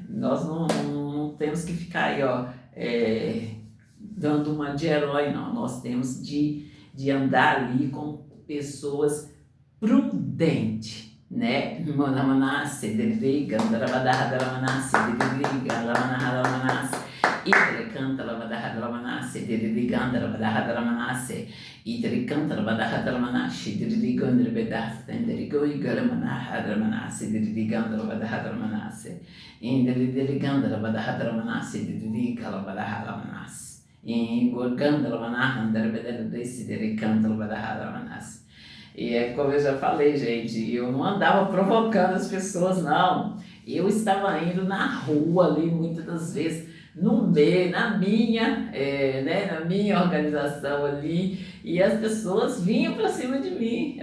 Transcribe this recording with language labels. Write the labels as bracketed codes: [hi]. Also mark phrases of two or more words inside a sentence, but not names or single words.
[pt] Nós não temos que ficar aí, dando uma de herói, não. Nós temos de andar ali com pessoas prudentes, né? Canta la badahada la manasse, diriganda la badahada la manasse, canta la badahada la manasse, dirigando la bedasta, dirigindo la manahada la manasse, dirigando la badahada la manasse, dirigando la badahada la manasse, diriga la badahada la manasse, gorgando la manahanda la bedela desse, dirigando la badahada la manasse. E é como eu já falei, gente, eu não andava provocando as pessoas, não. Eu estava indo na rua ali, muitas das vezes, no meio, na minha organização ali, e as pessoas vinham para cima de mim.